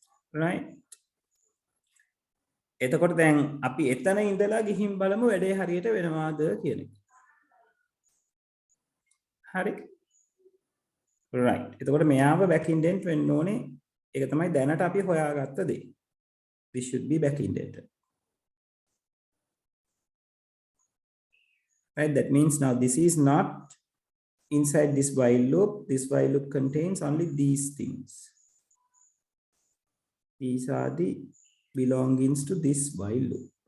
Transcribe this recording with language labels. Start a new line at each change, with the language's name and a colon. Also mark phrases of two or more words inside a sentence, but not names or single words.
English: right?
Sinhala: එතකොට දැන් අපි එතන ඉඳලා ගිහින් බලමු වැඩේ හරියට වෙනවාද කියන එක. හරි. right. එතකොට මෙයාව
English: back indent
Sinhala: වෙන්න ඕනේ. ඒක තමයි දැනට අපි හොයාගත්ත දේ.
English: This should be back indented. Right? That means now this is not inside this while loop. This while loop contains only these things. These are the belongings to this while loop.